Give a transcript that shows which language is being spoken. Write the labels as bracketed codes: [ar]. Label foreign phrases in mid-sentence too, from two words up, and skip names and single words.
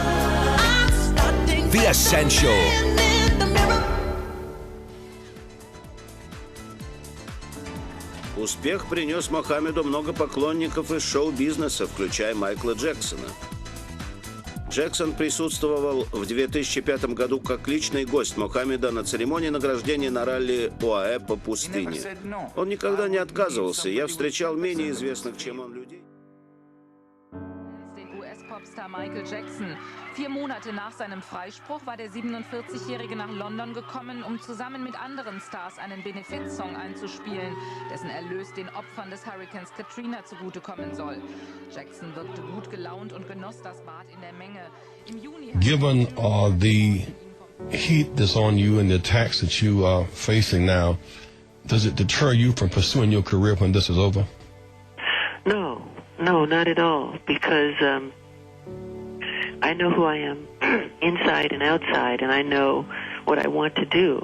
[en] The Essential. [ru] Успех принес Мохаммеду много поклонников из шоу-бизнеса, включая Майкла Джексона. Джексон присутствовал в 2005 году как личный гость Мохаммеда на церемонии награждения на ралли ОАЭ по пустыне. Он никогда не отказывался. Я встречал менее известных, чем он, людей. [de] US-Popstar Michael Jackson. 4 Monate nach seinem Freispruch war der 47-Jährige nach London gekommen, um zusammen mit anderen Stars einen Benefizsong einzuspielen, dessen Erlös den Opfern des Hurricanes Katrina zugutekommen soll. Jackson wirkte gut gelaunt und genoss das Bad in der Menge. Im Juni [en] Given the heat that's on you and the attacks that you are facing now, does it deter you from pursuing your career when this is over? No, not at all, because I know who I am inside and outside, and I know what I want to do.